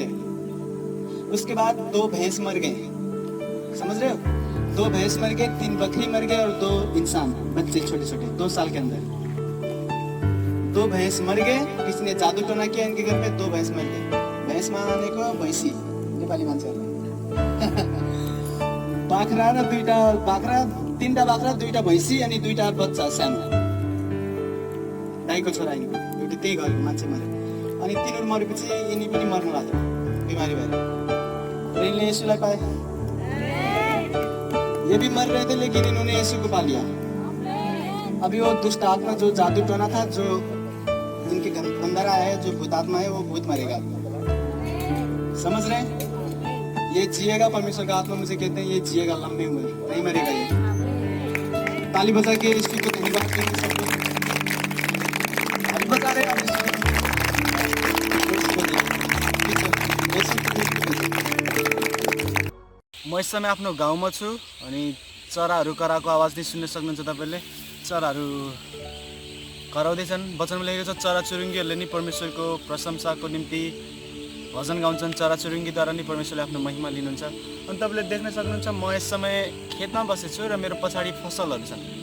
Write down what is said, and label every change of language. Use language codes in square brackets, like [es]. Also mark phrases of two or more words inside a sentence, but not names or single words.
[hi] उसके बाद 2 भैंस मर गए। समझ रहे हो? 2 भैंस मर गए, 3 बकरी मर गए और 2 इंसान बच्चे छोटे छोटे 2 साल के अंदर 2 भैंस मर गए। किसी ने जादू टोना किया इनके घर में, 2 भैंस मर गए। भैंस माने को [ne] भैंसी नेपाली मान्छेहरु। बाख्रा र 2टा बाख्रा, 3टा बाख्रा, 2टा भैंसी अनि 2टा बच्चा सानो। दाइको छोरा यिनीको एउटा त्यही घरको मान्छे मरे। अनि तिनीहरु मरेपछि यिनी पनि मर्नु लाग्यो बिमारी भएर। र इनले येशूलाई पाए। [hi] ये भी मर रहे थे लेकिन इन्होंने यीशु को पा लिया। अभी वो दुष्ट आत्मा जो जादू टोना था, जो इनके अंदर आया है, जो भूत आत्मा है, वो भूत मरेगा। समझ रहे हैं? ये जिएगा। परमेश्वर का आत्मा मुझे कहते हैं ये जिएगा लंबी उम्र, नहीं मरेगा ये। ताली बजा के यीशु को धन्यवाद देंगे सब लोग। अभी बता रहे हैं [ne] म [hi] इस समय [ne] आफ्नो गाउँमा छु अनि चराहरू कराएको आवाज नै सुन्न सक्नुहुन्छ तपाईले। चराहरू कराउँदैछन्। वचनमा लेखेको छ चराचुरुङ्गीहरूले नि परमेश्वरको प्रशंसाको निम्ति भजन गाउँछन्। चराचुरुङ्गीद्वारा नि परमेश्वरले आफ्नो महिमा लिनुहुन्छ। अनि तपाईले देख्न सक्नुहुन्छ म यस समय खेतमा बसेछु र मेरो पछाडि फसलहरू छन्।